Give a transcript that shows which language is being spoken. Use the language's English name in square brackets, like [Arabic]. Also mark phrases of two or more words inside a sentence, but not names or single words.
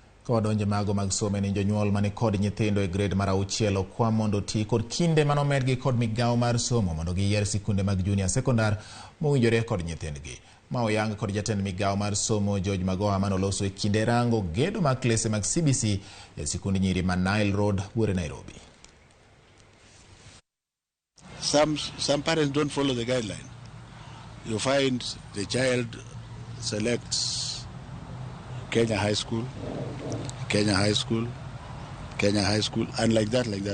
[Luo (Kenya and Tanzania)] Kodonje mago mag somo ni jonyuol mani kod nyithindo e grade mar 6 okwa mondo tii kod kinde manomedgi kod migawo mar somo mondo giyier sikunde mag junior sekondar mowinjore kod nyithindgi. Ma oyang kod jatend migawo mar somo George Magoha manoloso e kinde rango gedo mag klese mag CBC e sikunde nyiri ma Nile Road, Buore, Nairobi. [English] Some parents don't follow the guideline. You find the child selects Kenya High School, and like that.